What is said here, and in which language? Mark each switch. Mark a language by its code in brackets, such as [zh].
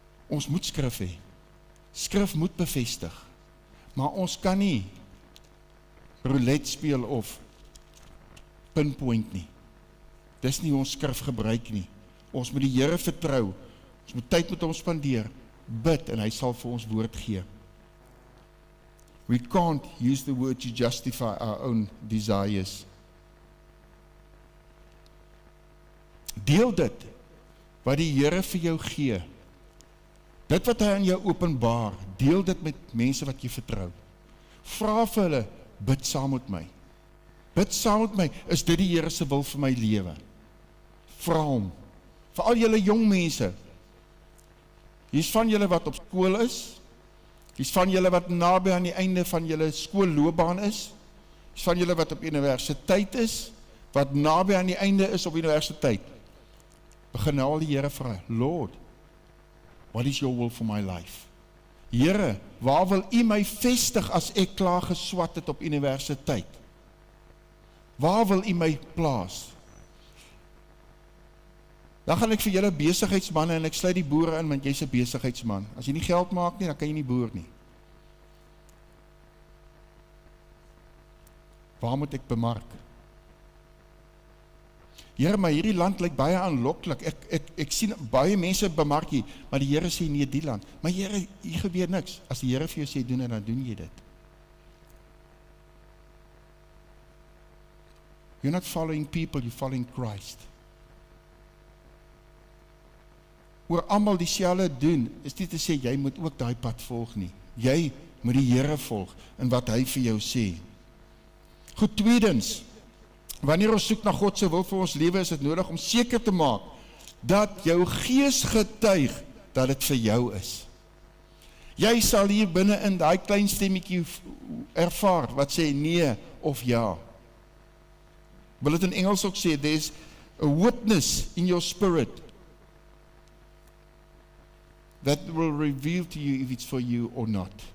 [af] Ons moet skrif hê. Skrif moet bevestig. Maar ons kan nie roulette speel of pinpoint nie. Dis nie ons skrif gebruik nie. Ons moet die Here vertrou. Ons moet tyd met hom spandeer. bid en hy sal vir ons woord gee. [en] We can't use the word to justify our own desires. [af] Deel dit, wat die Here vir jou gee. Dit wat hy aan jou openbaar, deel dit met mense wat jy vertrou. Vra vir hulle, bid saam met my. Bid saam met my, is dit die Here se wil vir my lewe? Vra hom. Vir al julle jong mense, hier's van julle wat op skool is, hier's van julle wat naby aan die einde van julle skoolloopbaan is, hier's van julle wat op universiteit is, wat naby aan die einde is op universiteit. Begin nou al die Here vra, [en] Lord, what is your will for my life? [af] Here, waar wil U my vestig as ek klaar geswat het op universiteit? Waar wil U my plaas? Dan gaan ek vir julle besigheidsmanne, en ek sluit die boere in, want jy's 'n besigheidsman. As jy nie geld maak nie, dan kan jy nie boer nie. Waar moet ek bemark? Here, maar hierdie land lyk baie aanloklik. Ek sien baie mense bemark hier, maar die Here sê nee, die land. Maar Here, hier gebeur niks. As die Here vir jou sê doen, dan doen jy dit. [en] You're not following people, you're following Christ. [af] Oor almal dieselfde doen, is nie te sê, jy moet ook daai pad volg nie. Jy moet die Here volg, in wat hy vir jou sê. Goed, tweedens, wanneer ons soek na God se wil vir ons lewe, is dit nodig om seker te maak, dat jou gees getuig, dat dit vir jou is. Jy sal hier binne in daai klein stemmetjie ervaar, wat sê nee of ja. Wil dit in Engels ook sê, [en] there's a witness in your spirit, that will reveal to you if it's for you or not.